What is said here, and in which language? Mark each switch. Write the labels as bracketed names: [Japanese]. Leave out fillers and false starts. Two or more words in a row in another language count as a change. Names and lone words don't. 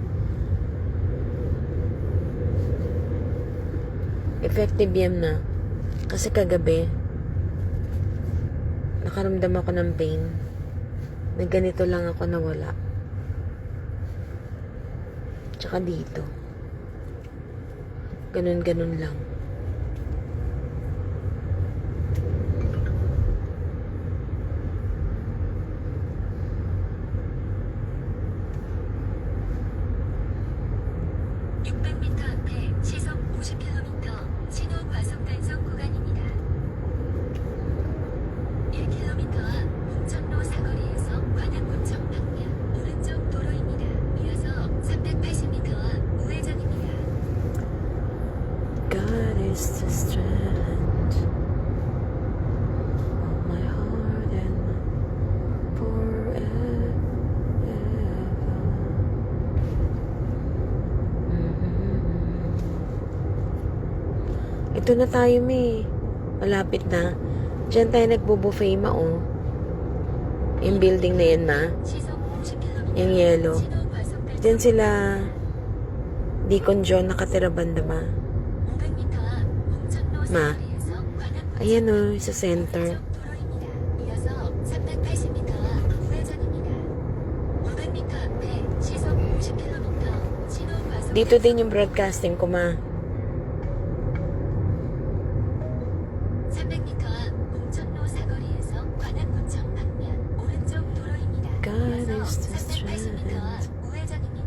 [Filipino] Effective yan na. Kasi kagabi, nakaramdam ako ng pain. Nagganito lang ako nawala. Tsaka dito. Ganun-ganun lang. [Korean] 앞에 시속 50km 신호 과속 단속 구간입니다. 1km 앞 홍천로 사거리에서 관악구청 방면 오른쪽 도로입니다. 이어서 380m 앞 우회전입니다. [English] God is the strength of my heart and forever. [Filipino] Ito na tayo, May. Malapit na. Diyan tayo nagbo-buffet, ma, oh. Yung building na yan, ma. [Korean] 시속 50km [Filipino] Yung yellow. [Korean] 신호 과속 단속 [Filipino] Diyan sila Deacon John nakatira banda, ma. [Korean] 500m 앞 홍천로 [Filipino] Ma. [Korean] 사거리에서 관악구청 [Filipino] Ayan, oh, sa center. [Korean] 오른쪽 도로입니다. 이어서 380m 앞 우회전입니다. 500m 앞에 시속 50km 신호 과속 [Filipino] Dito din yung broadcasting ko, ma. [Korean] 300m 앞 홍천로 사거리에서 관악구청 방면 오른쪽 도로입니다. [English] God [Korean] 이어서 [English] is the [Korean] 380m 앞 [English] strength [Korean] 우회전입니다.